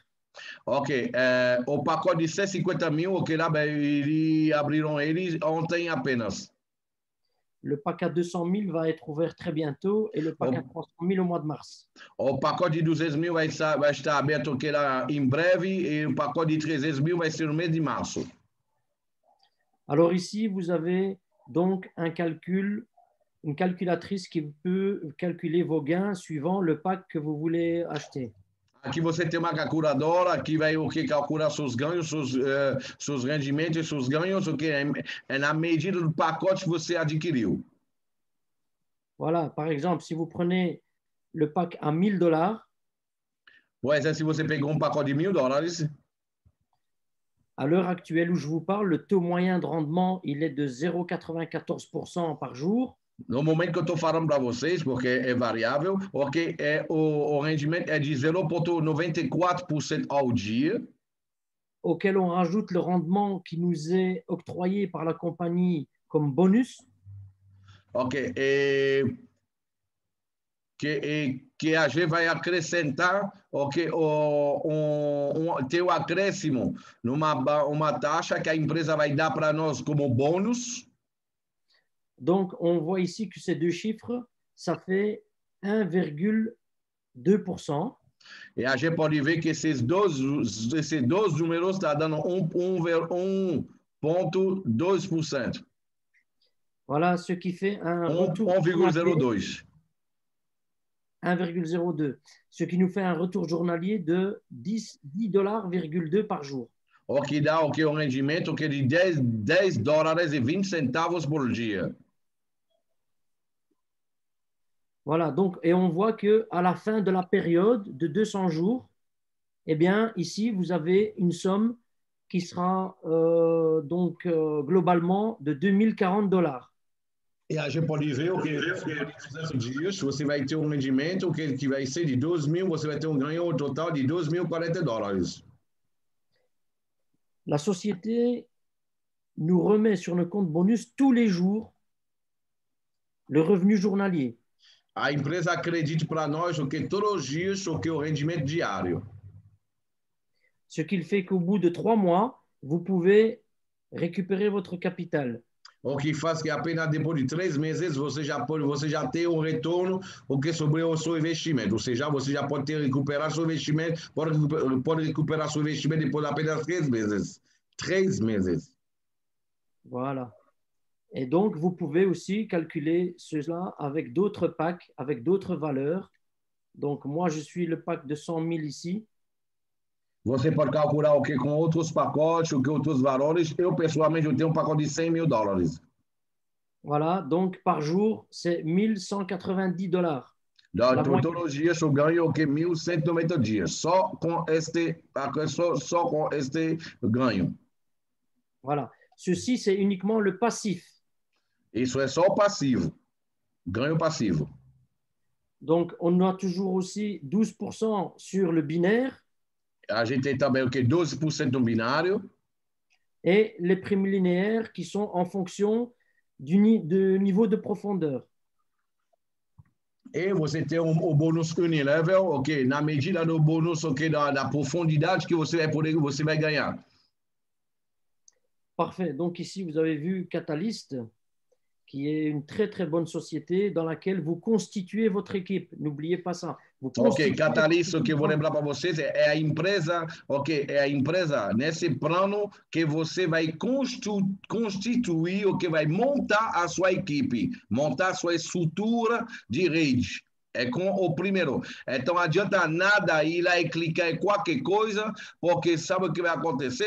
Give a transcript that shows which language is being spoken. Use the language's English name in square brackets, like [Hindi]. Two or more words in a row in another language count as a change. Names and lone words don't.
[Portuguese] Ok, o pacote de 150 mil, lá eles abriram eles ontem apenas. [French] Le pack à 200 000 va être ouvert très bientôt et le pack à 300 000 au mois de mars. [Portuguese] O pacote de 200 mil vai estar aberto lá em breve e o pacote de 300 mil vai ser no mês de março. [French] Alors ici, vous avez donc un calcul une calculatrice qui peut calculer vos gains suivant le pack que vous voulez acheter. [Portuguese] Aqui você tem uma calculadora que vai o que calcular seus ganhos, seus rendimentos e seus ganhos, o que é na medida do pacote que você adquiriu. [French] Voilà, par exemple, si vous prenez le pack à 1 000 $, [Portuguese] Por exemplo, se você pegou um pacote de $1.000, [French] à l'heure actuelle où je vous parle, le taux moyen de rendement, il est de 0,94% par jour. [Portuguese] no momento que eu estou falando para vocês, porque é variável, ok, o rendimento é de 0,94% ao dia, [French] auquel on rajoute le rendement qui nous est octroyé par la compagnie comme bonus. [Portuguese] ok, que a gente vai acrescentar, ok, tem o acréscimo uma taxa que a empresa vai dar para nós como bônus. [French] Donc, on voit ici que ces deux chiffres, ça fait 1,2%. [Portuguese] E a gente pode ver que esses dois números estão dando 1,2%. [French] Voilà, ce qui fait un retour 1,02. 1,02, ce qui nous fait un retour journalier de 10,2 $ par jour. [Portuguese] O que dá o que um rendimento que de $10,20 por dia. [French] Voilà, donc, et on voit qu'à la fin de la période de 200 jours, eh bien, ici, vous avez une somme qui sera globalement de 2.040 $. [Portuguese] E a gente pode ver o que nesses dias você vai ter um rendimento que vai ser de 2.000, você vai ter um ganho total de $2.040. [French] La société nous remet sur le compte bonus tous les jours le revenu journalier. [Portuguese] A empresa acredita para nós o que todos os dias o que o rendimento diário. [French] Ce qui fait qu'au bout de 3 mois, vous pouvez récupérer votre capital. [Portuguese] O que faz que apenas depois de 3 meses você já tem um retorno o que sobre o seu investimento. Ou seja, você já pode recuperar seu investimento, pode recuperar seu investimento depois de apenas 3 meses. 3 meses. [French] Voilà. Et donc, vous pouvez aussi calculer cela avec d'autres packs, avec d'autres valeurs. Donc, moi, je suis le pack de 100 000 ici. [Portuguese] Você pode calcular o que com outros pacotes, o que outros valores. Eu, pessoalmente, eu tenho um pacote de $100.000. [French] Voilà, donc par jour, c'est 1.190 $. [Portuguese] Então, todos os dias eu ganho o que 1.190 dias. Só com este ganho. [French] Voilà. Ceci, c'est uniquement le passif. [Portuguese] Isso é só o passivo. Ganho passivo. [French] Donc, on a toujours aussi 12% sur le binaire. [Portuguese] A gente tem também o que 12% no binário. [French] Et les primes linéaires qui sont en fonction du niveau de profondeur. [Portuguese] E você tem o bônus unilevel, ok? Na medida do bônus, ok, da profondidade que você vai ganhar. [French] Parfait. Donc ici, vous avez vu Catalyst, qui est une très, très bonne société dans laquelle vous constituez votre équipe. N'oubliez pas ça. [Portuguese] Ok, Catalyst, o que eu vou lembrar para vocês é a empresa, ok? É a empresa nesse plano que você vai constituir, o que vai montar a sua equipe, montar a sua estrutura de rede. É com o primeiro. Então, não adianta nada ir lá e clicar em qualquer coisa, porque sabe o que vai acontecer?